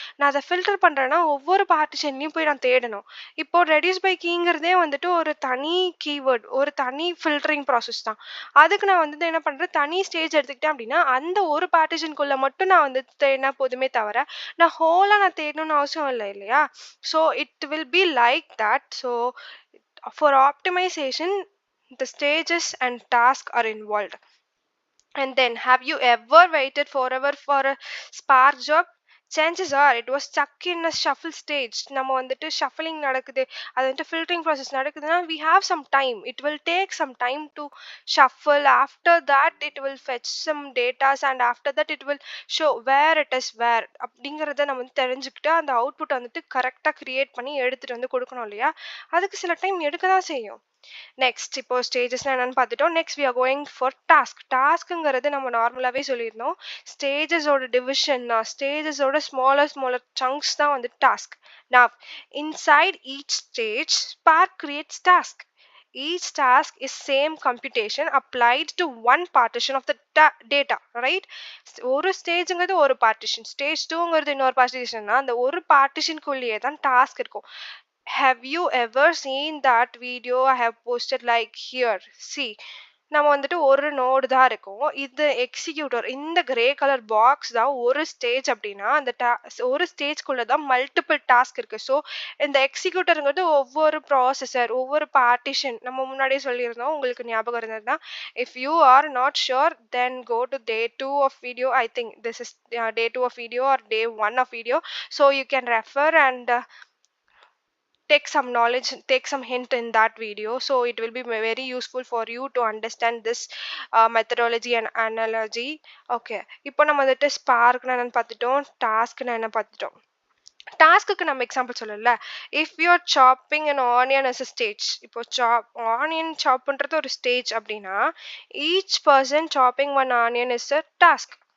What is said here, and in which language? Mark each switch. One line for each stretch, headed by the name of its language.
Tamil: நான் அதை ஃபில்டர் பண்ணுறேன்னா ஒவ்வொரு பார்ட்டிஷன்லையும் போய் நான் தேடணும். இப்போ ரெடியூஸ் பை கீங்கிறதே வந்துட்டு ஒரு தனி கீவேர்ட், ஒரு தனி ஃபில்டரிங் ப்ராசஸ் தான். அதுக்கு நான் வந்துட்டு என்ன பண்ணுறேன், தனி ஸ்டேஜ் எடுத்துக்கிட்டேன் அப்படின்னா அந்த ஒரு பார்ட்டிஷனுக்குள்ளே மட்டும் நான் வந்து தேடினா போதுமே தவிர நான் ஹோலாக நான் தேடணும்னு அவசியம் இல்லை இல்லையா?
English: So it will be like that. So for optimization the stages and tasks are involved. And then have you ever waited forever for a spark job? chances are it was stuck in a shuffle stage.
Tamil: நம்ம வந்துட்டு shuffling நடக்குது, அது வந்துட்டு filtering process நடக்குதுன்னா
English: we have some time, it will take some time to shuffle. After that it will fetch some data and after that it will show where it is where
Tamil: அப்படிங்கறத நம்ம வந்து தெரிஞ்சுக்கிட்டு அந்த output வந்துட்டு கரெக்டா create பண்ணி எடுத்துட்டு வந்து கொடுக்கணும் இல்லையா. அதுக்கு சில டைம் எடுக்க தான் செய்யும். நெக்ஸ்ட் இப்போ ஸ்டேஜஸ்னா என்னன்னு பார்த்துட்டோம்.
English: Next we are going for task.
Tamil: டாஸ்க்குங்கிறது நம்ம நார்மலாகவே சொல்லியிருந்தோம். ஸ்டேஜஸோட டிவிஷன் தான், ஸ்டேஜஸோட ஸ்மாலர் ஸ்மாலர் சங்க்ஸ் தான் வந்து task.
English: Now inside each stage Spark creates task. Each task is same computation applied to one partition of the data, right?
Tamil: ஒரு ஸ்டேஜ்ங்கிறது ஒரு partition, stage 2ங்கிறது இன்னொரு பார்ட்டிஷன்னா அந்த ஒரு பார்ட்டிஷனுக்குள்ளேயே தான் டாஸ்க் இருக்கும்.
English: Have you ever seen that video I have posted like here?
Tamil: See, நம்ம வந்துட்டு ஒரு நோடு தான் இருக்கும். இது எக்ஸிக்யூட்டர், இந்த கிரே கலர் பாக்ஸ் தான் ஒரு ஸ்டேஜ் அப்படின்னா அந்த ஒரு ஸ்டேஜ்குள்ள தான் மல்டிபிள் டாஸ்க் இருக்கு. ஸோ இந்த எக்ஸிக்யூட்டருங்கிறது ஒவ்வொரு ப்ராசஸர், ஒவ்வொரு பார்ட்டிஷன். நம்ம முன்னாடியே சொல்லியிருந்தோம், உங்களுக்கு ஞாபகம் இருந்ததுன்னா.
English: If you are not sure then go to day 2 of video. I think this is day 2 of video or day 1 of video. So you can refer and take some knowledge, take some hint in that video, so it will be very useful for you to understand this methodology and analogy.
Tamil: Okay, இப்போ நம்ம வந்துட்டு ஸ்பார்க்னா என்னன்னு பார்த்துட்டோம், டாஸ்க்னா என்ன பார்த்துட்டோம். Task நம்ம example சொல்லல.
English: if you are chopping an onion as a stage,
Tamil: இப்போ ஆனியன் சாப் பண்றது ஒரு ஸ்டேஜ் அப்படின்னா
English: Each person chopping one onion is a task.